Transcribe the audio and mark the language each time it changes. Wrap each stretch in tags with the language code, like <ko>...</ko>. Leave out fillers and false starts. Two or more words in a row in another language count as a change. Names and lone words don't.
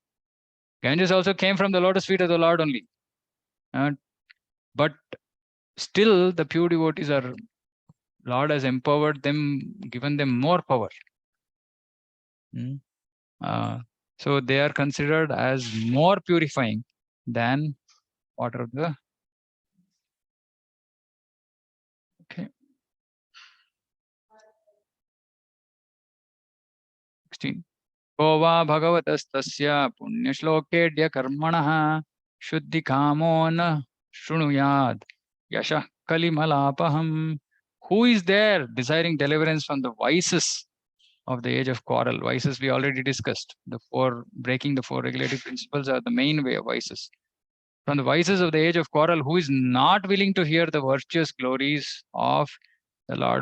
<en>Ganges also came from the lotus feet of the Lord only. But still the pure devotees are, Lord has empowered them, given them more power. So they are considered as more purifying than water of the. Okay. 16.</en> <sa>को वा भगवतस्तस्य पुण्यश्लोकेड्य कर्मणः शुद्धिकामो न शृणुयाद् यशः कलिमलापहम्.</sa> <en>Who is there desiring deliverance from the vices of the age of quarrel? Vices we already discussed. Breaking the 4 regulative principles are the main way of vices. From the vices of the age of quarrel, who is not willing to hear the virtuous glories of the Lord?</en>